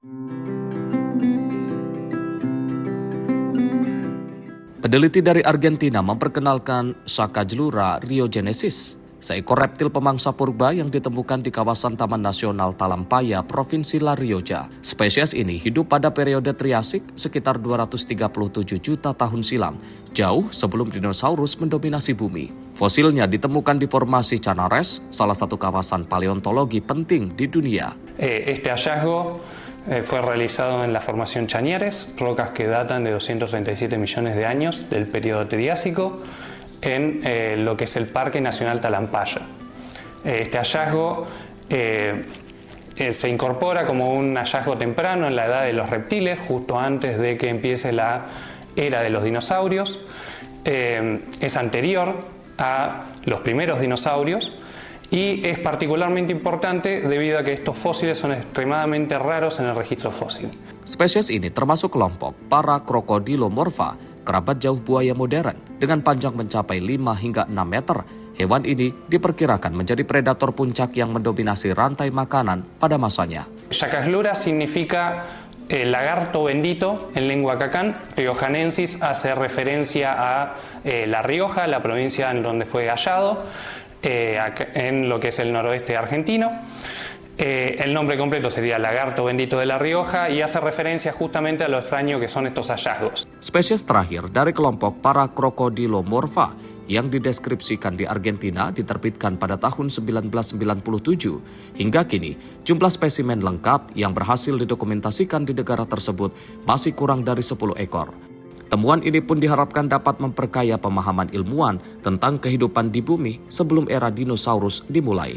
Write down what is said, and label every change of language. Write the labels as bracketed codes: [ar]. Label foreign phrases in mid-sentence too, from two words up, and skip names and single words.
[id] Peneliti dari Argentina memperkenalkan Sacajlura riogenesis, seekor reptil pemangsa purba yang ditemukan di kawasan Taman Nasional Talampaya, Provinsi La Rioja. Spesies ini hidup pada periode Triasik sekitar 237 juta tahun silam, jauh sebelum dinosaurus mendominasi bumi. Fosilnya ditemukan di formasi Chanares, salah satu kawasan paleontologi penting di dunia. [es] Este hallazgo fue realizado en la formación Chañares, rocas que datan de 237 millones de años del periodo Triásico, en lo que es el Parque Nacional Talampaya. Este hallazgo se incorpora como un hallazgo temprano en la edad de los reptiles, justo antes de que empiece la era de los dinosaurios. Es anterior a los primeros dinosaurios y es particularmente importante debido a que estos fósiles son extremadamente raros en el registro fósil. [id] Spesies ini termasuk kelompok Paracrocodilomorpha, kerabat jauh buaya modern dengan panjang mencapai 5 hingga 6 meter. Hewan ini diperkirakan menjadi predator puncak yang mendominasi rantai makanan pada masanya. [es] Sacajlura significa lagarto bendito en lengua cacán. Riojanensis hace referencia a La Rioja, la provincia en donde fue hallado, en lo que es el noroeste argentino. El nombre completo sería lagarto bendito de La Rioja y hace referencia justamente a lo extraño que son estos hallazgos. [id] Spesies terakhir dari kelompok Paracrocodilomorpha yang dideskripsikan di Argentina diterbitkan pada tahun 1997. Hingga kini, jumlah spesimen lengkap yang berhasil didokumentasikan di negara tersebut masih kurang dari 10 ekor. Temuan ini pun diharapkan dapat memperkaya pemahaman ilmuwan tentang kehidupan di bumi sebelum era dinosaurus dimulai.